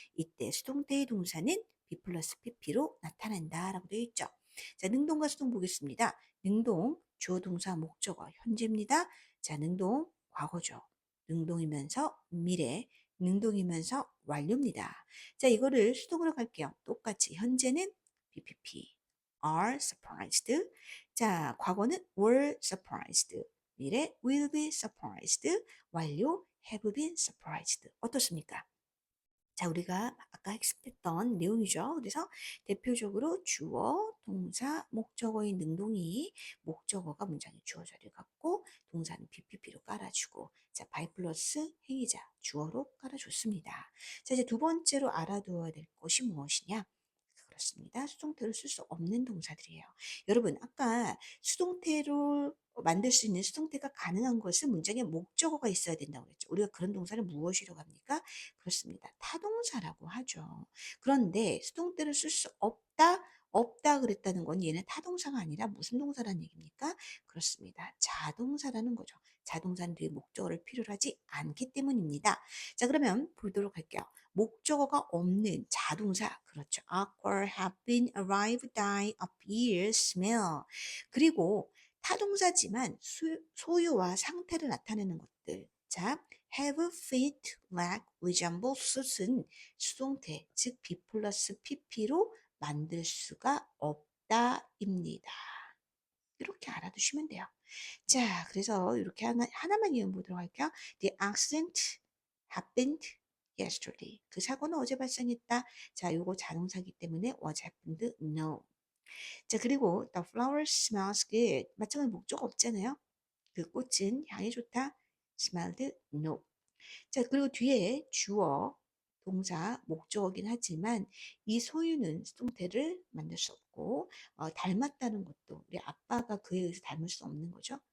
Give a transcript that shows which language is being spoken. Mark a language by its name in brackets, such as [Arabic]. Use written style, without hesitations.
[Korean] 이때 수동태의 동사는 B 플러스 PP로 나타난다. 라고 되어 있죠. 자, 능동과 수동 보겠습니다. 능동, 주어 동사 목적어 현재입니다. 자, 능동 과거죠. 능동이면서 미래, 능동이면서 완료입니다. 자, 이거를 수동으로 갈게요. 똑같이 현재는 BPP, [English] are surprised. [Korean] 자, 과거는 [English] were surprised. [Korean] 미래 [English] will be surprised. [Korean] 완료 [English] have been surprised. [Korean] 어떻습니까? 자, 우리가 아까 학습했던 내용이죠. 그래서 대표적으로 주어, 동사, 목적어의 능동이 목적어가 문장의 주어 자리를 갖고 동사는 BPP로 깔아주고 자, by 플러스 행위자 주어로 깔아줬습니다. 자, 이제 두 번째로 알아두어야 될 것이 무엇이냐? 그렇습니다. 수동태로 쓸 수 없는 동사들이에요. 여러분, 아까 수동태로 만들 수 있는 수동태가 가능한 것은 문장에 목적어가 있어야 된다고 그랬죠. 우리가 그런 동사를 무엇이라고 합니까? 그렇습니다. 타동사라고 하죠. 그런데 수동태를 쓸 수 없다, 없다 그랬다는 건 얘는 타동사가 아니라 무슨 동사라는 얘기입니까? 그렇습니다. 자동사라는 거죠. 자동사는 뒤에 목적어를 필요로 하지 않기 때문입니다. 자, 그러면 보도록 할게요. 목적어가 없는 자동사 그렇죠. [English] Awkward, have been, arrived, die, appear, smell. [Korean] 그리고 타동사지만 소유와 상태를 나타내는 것들. 자, [English] have, fit, lack, resemble, suit [Korean] 은 수동태, 즉 be 플러스 pp로 만들 수가 없다입니다. 이렇게 알아두시면 돼요. 자, 그래서 이렇게 하나만 이어 보도록 할게요. [English] The accident happened yesterday. [Korean] 그 사고는 어제 발생했다. 자, 요거 자동사기 때문에 [English] was happened, no. [Korean] 자, 그리고 [English] the flower smells good. [Korean] 마찬가지로 목적 없잖아요. 그 꽃은 향이 좋다. [English] smiled no. [Korean] 자, 그리고 뒤에 주어, 동사, 목적어긴 하지만 이 소유는 수동태를 만들 수 없고 닮았다는 것도 우리 아빠가 그에 의해서 닮을 수 없는 거죠.